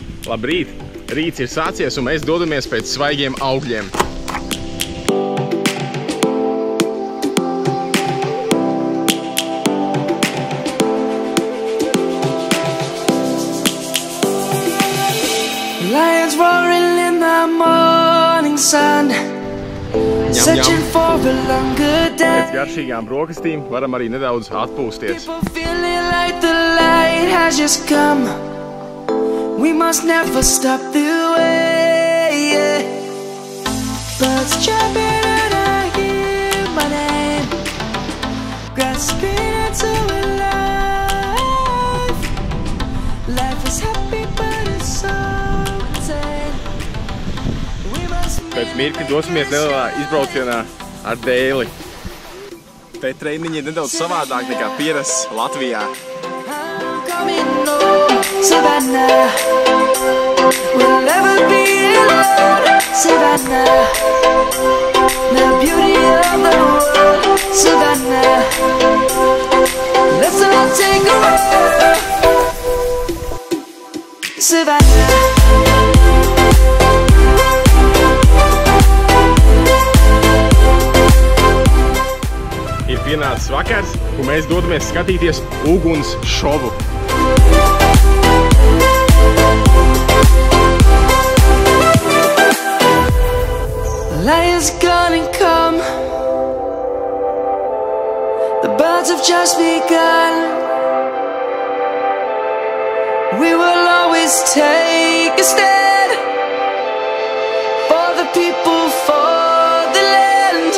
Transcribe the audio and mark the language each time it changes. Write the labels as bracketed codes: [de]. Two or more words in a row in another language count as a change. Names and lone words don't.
[lv] Labrīt! Rīts ir sācies un mēs dodamies pēc svaigiem augļiem. [en] Lions roaring in the morning sun, searching for a longer day. [lv] Pēc garšīgām brokastīm varam arī nedaudz atpūsties. [en] People feeling like the light has just come. We must never stop the way. Birds chirping and I hear my name, grasping into a life. Life is happy but it's so insane. We must [lv] Pēc mirkļa dosimies nelielā izbraucienā ar dēli. Te treniņi ir nedaudz savādāk nekā pierasts Latvijā. [en] Savannah, we'll never be alone. Savannah, the beauty of the world. Savannah, let's all take a walk. Savannah. [lv] Ir pienācis vakars, un mēs dodamies skatīties uguns šovu. [en] Light is gonna come. The birds have just begun. We will always take a stand for the people, for the land.